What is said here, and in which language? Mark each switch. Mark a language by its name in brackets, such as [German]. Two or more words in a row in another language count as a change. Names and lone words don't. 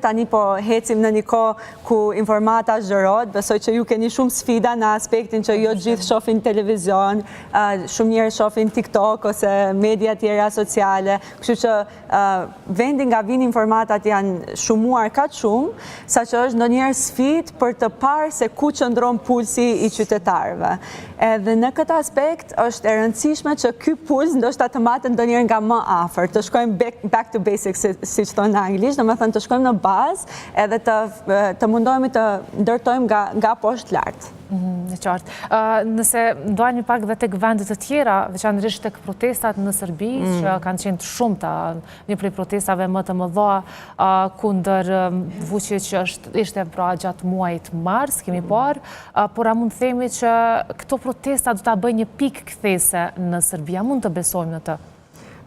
[Albanian] Tani po hecim në një kohë ku informata zhërohet, besoj që ju keni shumë sfida në aspektin që jo gjithë shohin televizion, shumë njerëz shohin TikTok ose media tjera sociale, kështu që vendi nga vijnë informatat janë shumuar kaq shumë, saqë është ndonjëherë sfidë për të parë se ku qëndron pulsi i qytetarëve. Edhe në këtë aspekt është e rëndësishme që ky puls ndoshta të matet ndonjëherë nga më afër, të shkojmë [English] back to basics, [Albanian] siç thonë në anglisht, domethënë të shkojmë në bazë edhe të mundohemi të ndërtojmë nga poshtë lart. Në qartë. Nëse ndojnë një pak dhe tek vendet të tjera, veçanërisht tek protestat në Serbi, që kanë qenë të shumta, një prej protestave më të mëdha kundër Vučić që ishte pra gjatë muajit mars, kemi parë, por a mund të themi që këto protesta do ta bëjnë një pikë kthese në Serbi, a mund të besojmë në të?